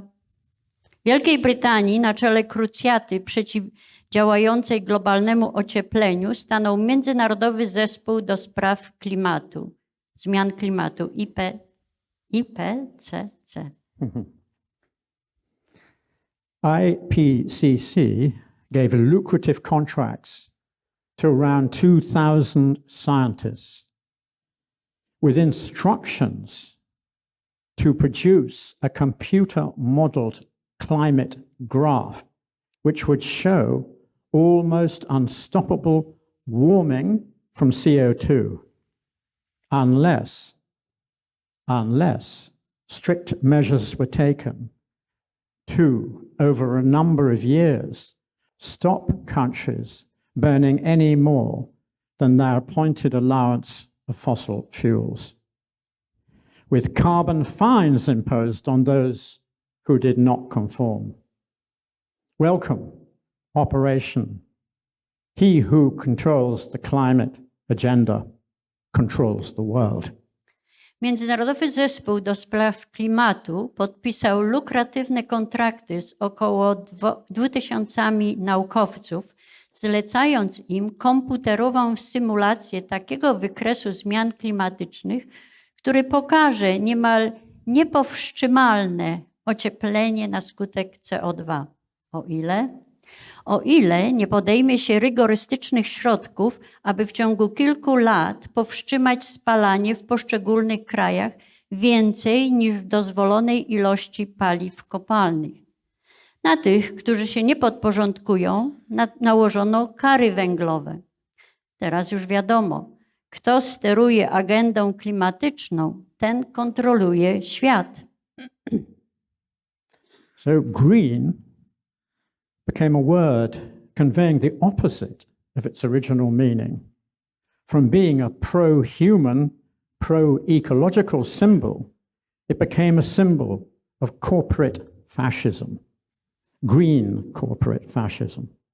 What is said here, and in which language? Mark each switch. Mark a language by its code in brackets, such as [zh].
[pl] W Wielkiej Brytanii na czele krucjaty przeciwdziałającej globalnemu ociepleniu stanął Międzynarodowy Zespół do Spraw Klimatu, Zmian Klimatu, IPCC. [en] IPCC gave lucrative contracts to around 2,000 scientists with instructions to produce a computer-modeled climate graph which would show almost unstoppable warming from CO2 unless strict measures were taken to, over a number of years, stop countries burning any more than their appointed allowance of fossil fuels, with carbon fines imposed on those who did not conform. Welcome, Operation. He who controls the climate agenda controls the world. [pl] Międzynarodowy Zespół do Spraw Klimatu podpisał lukratywne kontrakty z około 2000 naukowców, zlecając im komputerową symulację takiego wykresu zmian klimatycznych, który pokaże niemal niepowstrzymalne ocieplenie na skutek CO2. O ile nie podejmie się rygorystycznych środków, aby w ciągu kilku lat powstrzymać spalanie w poszczególnych krajach więcej niż w dozwolonej ilości paliw kopalnych. Na tych, którzy się nie podporządkują, nałożono kary węglowe. Teraz już wiadomo, kto steruje agendą klimatyczną, ten kontroluje świat. [en] So green became a word conveying the opposite of its original meaning. From being a pro-human, pro-ecological symbol, it became a symbol of corporate fascism, green corporate fascism.